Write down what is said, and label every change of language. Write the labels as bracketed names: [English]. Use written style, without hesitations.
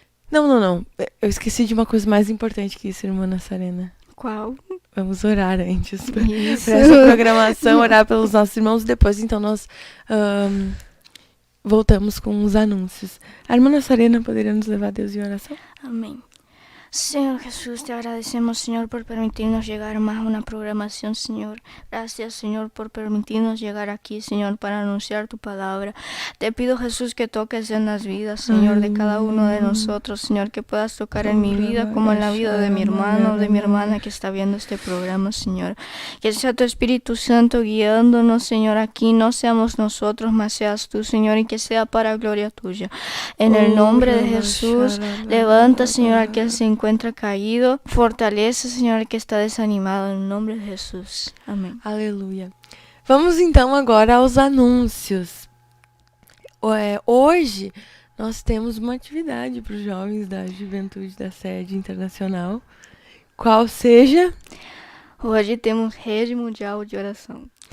[Portuguese] Não, eu esqueci de uma coisa mais importante que isso, irmã Nassarena. Qual? Vamos orar antes para essa programação, orar pelos nossos irmãos. Depois, então, nós voltamos com os anúncios. A irmã Nassarena poderia nos levar a Deus em oração? Amém. [Spanish] Señor Jesús, te agradecemos, Señor, por permitirnos llegar más a una programación, Señor. Gracias, Señor, por permitirnos llegar aquí, Señor, para anunciar tu palabra. Te pido, Jesús, que toques en las vidas, Señor, de cada uno de nosotros, Señor, que puedas tocar en mi vida como en la vida de mi hermano o de mi hermana que está viendo este programa, Señor. Que sea tu Espíritu Santo guiándonos, Señor, aquí. No seamos nosotros, mas seas tú, Señor, y que sea para gloria tuya. En el nombre de Jesús, levanta, Señor, al que se encuentra caído, fortalece, Senhor, que está desanimado, [Portuguese] em nome de Jesus. Amém. Aleluia. Vamos então agora aos anúncios. Hoje nós temos uma atividade para os jovens da juventude da sede internacional. Qual seja? Hoje temos Rede Mundial de Oração.